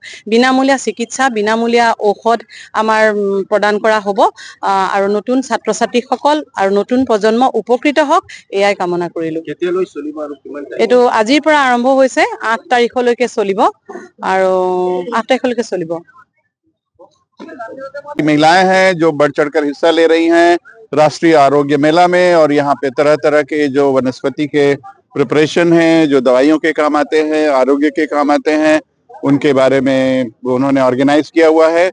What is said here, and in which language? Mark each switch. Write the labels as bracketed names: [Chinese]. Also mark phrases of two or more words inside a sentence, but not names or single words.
[Assamese] বিনামূলীয়া চিকিৎসা, বিনামূলীয়া ঔষধ আমাৰ প্ৰদান কৰা হ'ব আৰু নতুন ছাত্ৰ ছাত্ৰীসকল আৰু নতুন প্ৰজন্ম উপকৃত হওক, এয়াই কামনা কৰিলোঁ। এইটো আজিৰ পৰা আৰম্ভ হৈছে, 8 তাৰিখলৈকে চলিব আৰু 8 তাৰিখলৈকে চলিব। [Hindi] महिलाएं हैं जो बढ़ चढ़कर हिस्सा ले रही हैं राष्ट्रीय आरोग्य मेला में, और यहाँ पे तरह तरह के जो वनस्पति के प्रिपरेशन हैं, जो दवाइयों के काम आते हैं, आरोग्य के काम आते हैं, उनके बारे में उन्होंने ऑर्गेनाइज किया हुआ है।